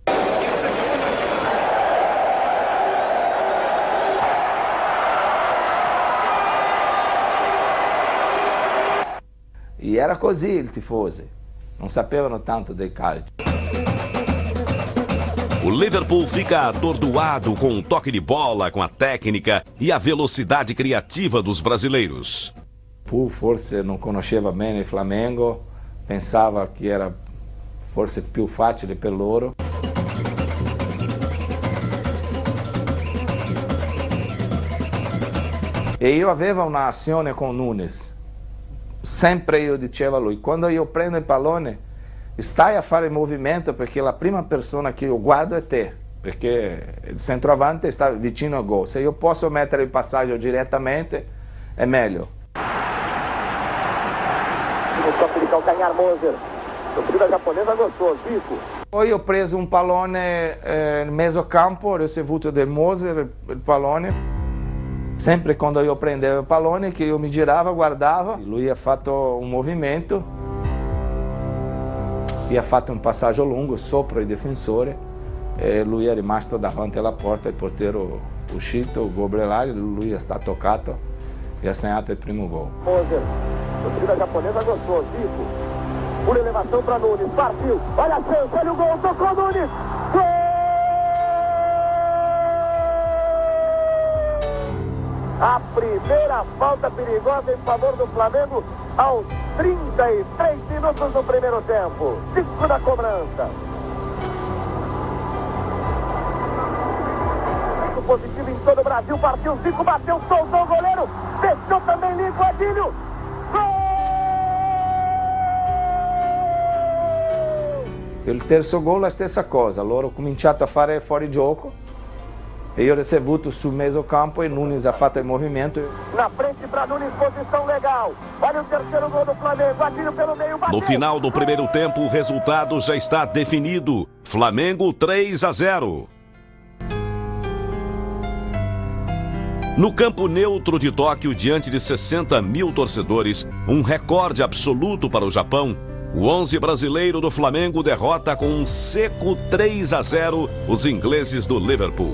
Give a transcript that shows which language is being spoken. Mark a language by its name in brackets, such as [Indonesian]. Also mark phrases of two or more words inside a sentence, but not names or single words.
[Italian] E era così il tifosi, non sapevano tanto del calcio. [Portuguese] O Liverpool fica atordoado com o toque de bola, com a técnica e a velocidade criativa dos brasileiros. [Italian] Pur forse non conosceva bene il Flamengo, pensava che era forse più facile per loro. E io avevo un'azione con Nunes. Sempre io dicevo a lui, quando io prendo il pallone, stai a fare il movimento perché la prima persona che io guardo è te, perché il centroavante sta vicino al gol. Se io posso mettere il passaggio direttamente, è meglio. [Portuguese] No toque de calcanhar, Moser. A torcida japonesa gostou, Zico. [Italian] Poi ho preso un pallone nel mezzo campo, ho ricevuto del Moser il pallone. Sempre quando io prendevo il pallone, che io mi girava, guardava, lui ha fatto un movimento e ha fatto un passaggio lungo sopra il difensore e lui è rimasto davanti alla porta, il portiere uscito, il Gobrelari, lui sta toccato e ha segnato il primo gol. [Portuguese] Moser, a torcida japonesa gostou, Zico. Por elevação para Nunes, partiu, olha a chance, olha o gol, tocou Nunes, gol! A primeira falta perigosa em favor do Flamengo aos 33 minutos do primeiro tempo. 5 da cobrança. Positivo em todo o Brasil, partiu Zico, bateu, soltou o goleiro, fechou também limpo, Adílio. [Italian] Il terzo gol la stessa cosa, loro ho cominciato a fare fuori gioco E io ho ricevuto sul mezzo campo e Nunes ha fatto il movimento. [Portuguese] Na frente para Nunes, posição legal. Olha o terceiro gol do Flamengo, atiro pelo meio, bateu. No final do primeiro tempo, o resultado já está definido. Flamengo 3-0. No campo neutro de Tóquio, diante de 60 mil torcedores, um recorde absoluto para o Japão, o 11 brasileiro do Flamengo derrota com um seco 3-0 os ingleses do Liverpool.